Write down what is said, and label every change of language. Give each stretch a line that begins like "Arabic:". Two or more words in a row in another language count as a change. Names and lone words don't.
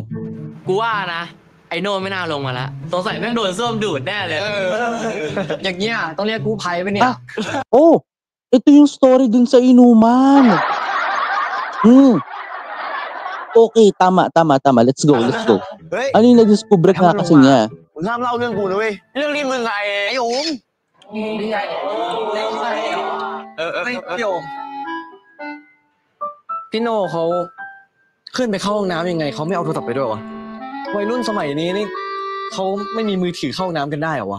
Thai: กูว่านะไอโน่ไม่น่าลงมาแล้วสงสัยแม่งโดนส้วมดูดแน่เลยอย่างเงี้ยต้องเรียกกู้ภัยไปเนี่ย
Filipino: Ito yung story dun sa inuman. Okay, tama.
English: Let's go.
Thai: เฮ้ย
Filipino: Ano yung na-discover nga kasi niya?
Thai: มึงห้ามเล่าเรื่องกูนะเว้ยเรื่องนี้มึงไงไอ้โอมพี่โอม พี่โน่เขาขึ้นไปเข้าห้องน้ำยังไงเขาไม่เอาโทรศัพท์ไปด้วยวะวัยรุ่นสมัยนี้นี่เขาไม่มีมือถือเข้าห้องน้ำกันได้เหรอวะ